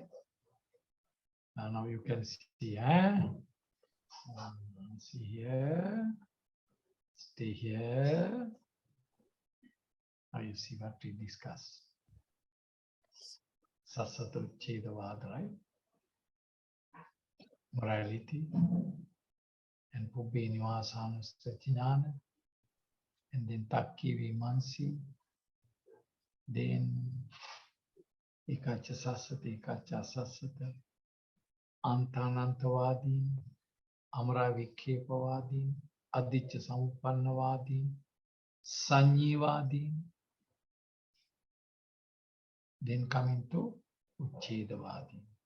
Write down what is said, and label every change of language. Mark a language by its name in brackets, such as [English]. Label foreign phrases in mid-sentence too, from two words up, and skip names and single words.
[English] Now you can see, see here, stay here. Now you see what we discuss. [Pali] Sassata Uchedavad, right? [English] Morality and [Pali] Pubbē Nivāsanussati-gnāna, and then Takki Vimansi, then Ekacha Sassata, Ekacha Sassata, Antanantavadi, Amara Vikepavadi, Aditya Samupannavadi, Sanyivadi, [English] then coming to Uchedavadi.